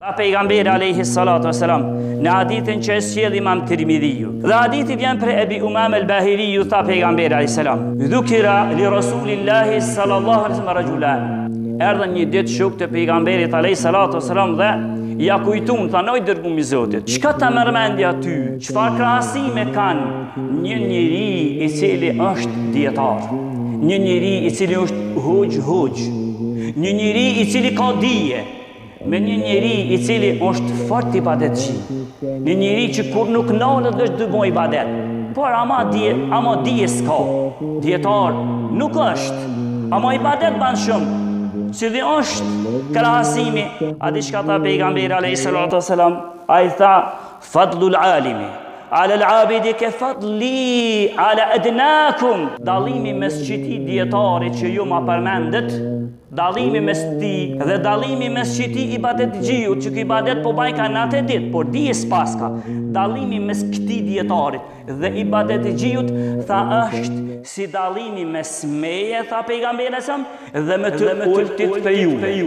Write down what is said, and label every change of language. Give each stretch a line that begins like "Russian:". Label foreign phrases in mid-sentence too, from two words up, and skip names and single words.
Albanian: Pejgamberi
Arabic: عليه الصلاة والسلام
Albanian: në hadithin që e sjell Imam Tirmidhiu. Dhe hadithi vjen prej Ebi Umame al-Bahiliu, tha pejgamberi
Arabic: عليه السلام: "ذكر لرسول الله صلى الله عليه وسلم رجلان."
Albanian: Erdhën një ditë shok të pejgamberit
Arabic: عليه الصلاة والسلام
Albanian: dhe ja kujtun, tha: "Oj dërgumi i Zotit, çka ta merr mendja ty? Çfarë krahasime kanë një njeri i cili është dietar, një njeri i cili është hoxh, një njeri i cili ka dije, me një njeri i cili është fort i ibadetçi, një njeri që kur nuk nalet është dy boj ibadet, por ama dije s'ka, dietar nuk është, ama ibadet ban shumë." Cili është krahasimi? A di çka tha pejgamberi
Arabic: عليه الصلاة والسلام?
Albanian: Ai tha:
Arabic: "فضل العالم على العابد كفضلي على أدناكم."
Albanian: Dallimi mes çiti dietarit që ju ma përmendet, dallimi mes ti dhe dallimi mes çiti ibadetxhiut, që ky ibadet po baj ka natë ditë, por dije s'paska. Dallimi mes këtij dietarit dhe ibadetxhiut, tha, është si dallimi mes meje, tha pejgamberi sa, dhe me të ultit për ju.